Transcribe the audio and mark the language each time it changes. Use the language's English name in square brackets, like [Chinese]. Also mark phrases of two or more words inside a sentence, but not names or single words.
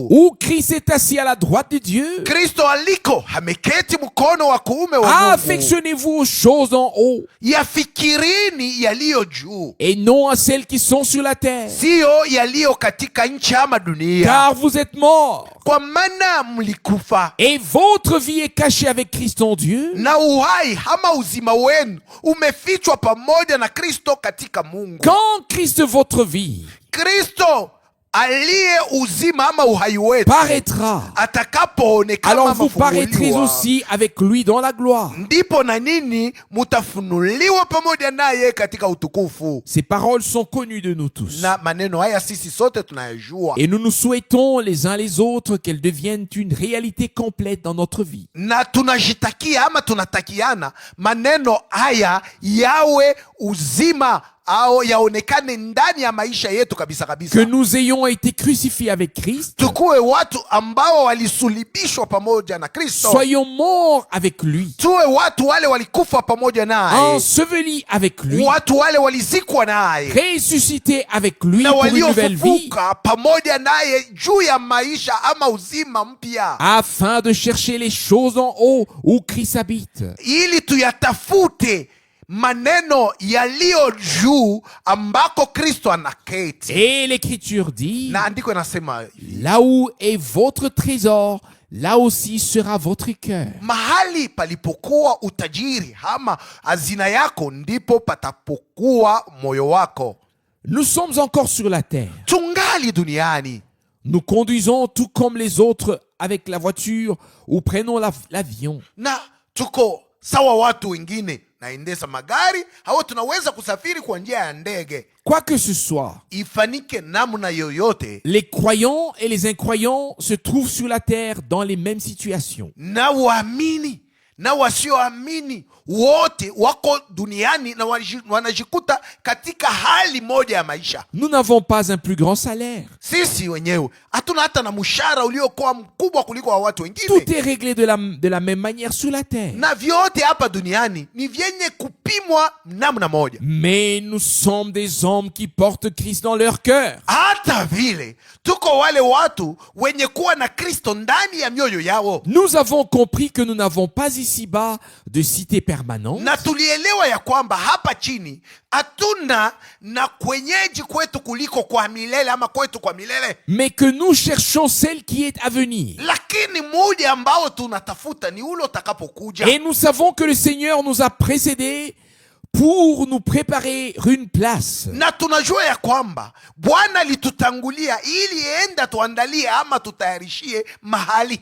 [French] où Christ est assis à la droite de Dieu. [Swahili] Kristo aliko ameketi mkono wa kuume wa Mungu. [French] Affectionnez-vous aux choses d'en haut, [Swahili] Yafikirini yaliyo juu, [French] et non à celles qui sont sur la terre, [Swahili] siyo yaliyo katika nchi ama dunia, [French] car vous êtes morts, [Swahili] kwa maana mlikufa, [French] et votre vie est cachée avec Christ en Dieu. [Swahili] na uhai ama uzima wenu umefichwa pamoja na Kristo katika Mungu. [French] Quand Christ, votre vie, [Swahili] Kristo aliye uzima ama uhai wetu [French] paraîtra, [Swahili] atakapoonekana [French] alors [Swahili] ama [French] vous paraîtrez [Swahili] kufunuliwa, [French] aussi avec lui dans la gloire. [Swahili] ndipo na nini mutafunuliwa pamoja naye katika utukufu. [French] Ces paroles sont connues de nous tous. [Swahili] Na maneno haya sisi sote tunayajua, [French] Et nous nous souhaitons les uns les autres qu'elles deviennent une réalité complète dans notre vie. [Swahili] na tunajitakia ama tunatakiana maneno haya yawe uzima au yaonekane ndani ya maisha yetu kabisa kabisa. [French] Que nous ayons été crucifiés avec Christ, [Swahili] Tukuwe watu ambao walisulibishwa pamoja na Kristo, [French] soyons morts avec lui, [Swahili] tuwe watu wale walikufa pamoja naye, [French] ensevelis avec lui, [Swahili] watu wale walizikwa naye, [French] ressuscités avec lui [Swahili] na [French] pour une nouvelle vie, [Swahili] waliofufuka pamoja naye juu ya maisha ama uzima mpya, [French] afin de chercher les choses en haut où Christ habite. [Swahili] ili tuyatafute maneno yaliyo juu ambako Kristo anaketi. [French] Et l'Écriture dit, [Swahili] Na andiko inasema [French] là où est votre trésor, là aussi sera votre cœur. [Swahili] mahali palipokuwa utajiri ama hazina yako ndipo patapokuwa moyo wako. [French] Nous sommes encore sur la terre. [Swahili] Tungali duniani, [French] Nous conduisons tout comme les autres avec la voiture ou prenons l'avion. [Swahili] na tuko sawa watu wengine naendesha magari au tunaweza kusafiri kwa njia ya ndege. [French] Quoi que ce soit, [Swahili] Ifanike namna yoyote, [French] les croyants et les incroyants se trouvent sur la terre dans les mêmes situations. [Swahili] na waamini na wasioamini wote wako duniani na wanajikuta katika hali moja ya maisha. [French] Nous n'avons pas un plus grand salaire. [Swahili] Sisi wenyewe hatuna hata na mshahara uliokuwa mkubwa kuliko wa watu wengine, [French] Tout est réglé de la même manière sur la terre. [Swahili] na vyote hapa duniani ni vyenye kupimwa namna moja. [French] Mais nous sommes des hommes qui portent Christ dans leur cœur. [Swahili] Hata vile tuko wale watu wenye kuwa na Kristo ndani ya mioyo yao, [French] Nous avons compris que nous n'avons pas ici-bas de cité permanente, [Swahili] na tulielewa ya kwamba hapa chini hatuna na kwenyeji kwetu kuliko kwa milele ama kwetu kwa milele, [French] mais que nous cherchons celle qui est à venir. [Swahili] lakini muda ambao tunatafuta ni ule utakapokuja. [French] Et nous savons que le Seigneur nous a précédés pour nous préparer une place. [Swahili] Na tunajua ya kwamba Bwana alitutangulia ili enda tuandalie ama tutayarishie mahali,